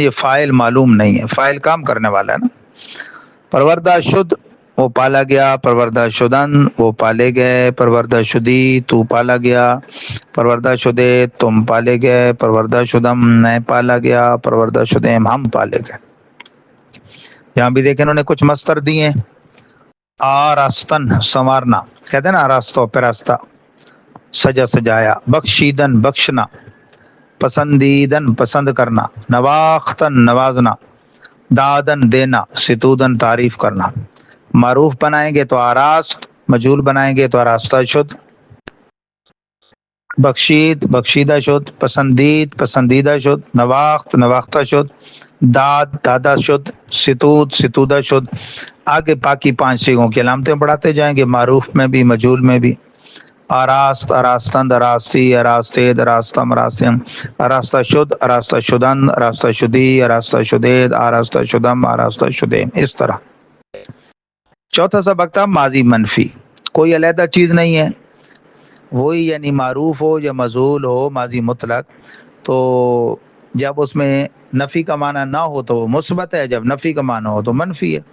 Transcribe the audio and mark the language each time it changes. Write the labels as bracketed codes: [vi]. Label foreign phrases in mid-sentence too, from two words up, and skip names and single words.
[ur] یہ فاعل معلوم نہیں ہے، فاعل کام کرنے والا ہے نا. [fa] پروردہ شد [ur] وہ پالا گیا، [fa] پروردہ شدن [ur] وہ پالے گئے، [fa] پروردہ شدی [ur] تو پالا گیا، [fa] پروردہ شدے [ur] تم پالے گئے، [fa] پروردہ شدم [ur] میں پالا گیا، [fa] پروردہ شدیم [ur] ہم پالے گئے. یہاں بھی دیکھیں انہوں نے کچھ مصدر دیے. آراستن سنوارنا، کہتے ہیں نا آراستہ پیراستہ، سجا سجایا. بخشیدن بخشنا، پسندیدن پسند کرنا، نواختن نوازنا، دادن دینا، ستودن تعریف کرنا. معروف بنائیں گے تو آراست، مجہول بنائیں گے تو [fa] آراستہ شد. بخشید بخشیدہ شد، پسندید پسندیدہ شد، نواخت نواختہ شد، داد دادا شد، ستود ستودہ شد. [ur] آگے باقی 5 سیغوں کی علامتیں بڑھاتے جائیں گے، معروف میں بھی مجہول میں بھی. [fa] آراست آراستند آراستی آراستید آراستم آراستم، آراستہ شد آراستہ شدن آراستہ شدی آراستہ شدید آراستہ شدم آراستہ شدیم. [ur] اس طرح. چوتھا سبق تھا ماضی منفی. کوئی علیحدہ چیز نہیں ہے، وہی یعنی معروف ہو یا مجہول ہو ماضی مطلق، تو جب اس میں نفی کا معنی نہ ہو تو وہ مثبت ہے، جب نفی کا معنی ہو تو منفی ہے.